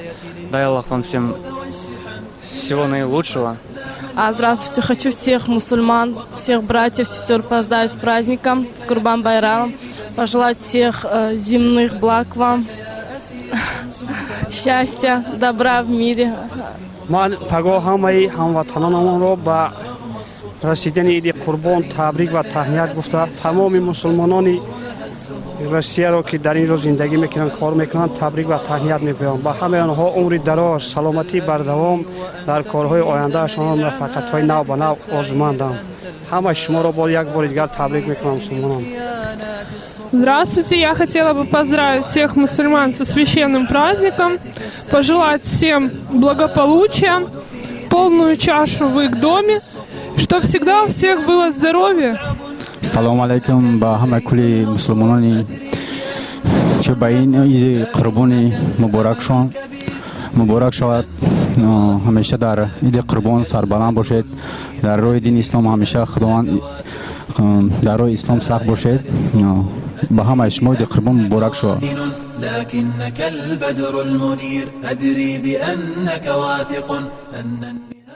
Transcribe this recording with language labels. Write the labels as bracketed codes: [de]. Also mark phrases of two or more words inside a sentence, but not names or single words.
[ru] Дай Аллах вам всем всего наилучшего. Здравствуйте, хочу всех мусульман, всех братьев, сестер поздравить с праздником Курбан-Байрам, пожелать всех земных благ вам, счастья, добра в мире. [tg] رسیدن عید قربان تبریک و تهنیت گفته تمام مسلمانان روسیه را که در این روز زندگی میکنن کار میکنن تبریک و تهنیت میگویم با همه آنها عمر دراز سلامتی بر دوام در کارهای آینده شان موفقیت‌های نو به نو آرزومندم همه شما را با یک بار دیگر تبریک میکنم مسلمانان. Здравствуйте, я хотела бы поздравить всех мусульман со священным праздником, пожелать всем благополучия, полную чашу в их доме, чтобы всегда у всех было здоровье. Салам алейкум ба ҳама кули мусулмонони чӣ ба ин иди қурбони муборак шавад. ҳамеша дар иди қурбон сарбаланд бошед, дар роҳи дини ислом ҳамеша худованд дар роҳи ислом сахт бошед. ба ҳамаи шумо иди қурбон муборак шавад. [ar] لكنك البدر المنير أدري بأنك واثق أن